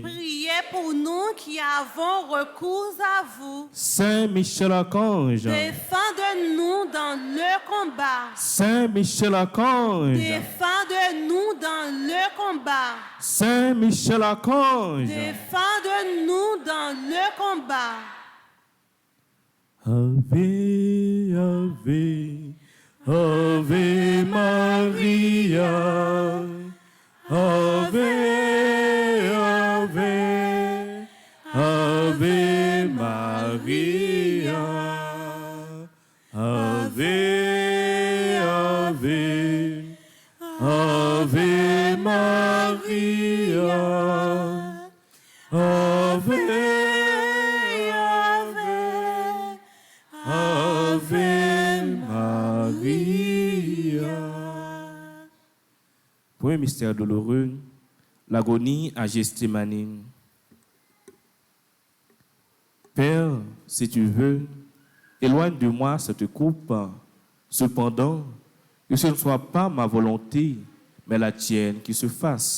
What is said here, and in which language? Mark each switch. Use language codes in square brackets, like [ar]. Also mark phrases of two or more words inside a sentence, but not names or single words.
[fr] Priez pour nous qui avons recours à vous. Saint Michel Archange, Défendez-nous dans le combat. Saint Michel Archange, Défendez-nous dans le combat. Saint Michel Archange. Défendez-nous dans le combat. [la] Ave, Ave, Ave Maria, Ave, Ave, Ave Maria, Ave, Ave, Ave Maria, Ave, Ave Maria. [fr] Premier mystère douloureux, l'agonie à Gethsémani. Père, si tu veux, éloigne de moi cette coupe. Cependant, que ce ne soit pas ma volonté, mais la tienne qui se fasse.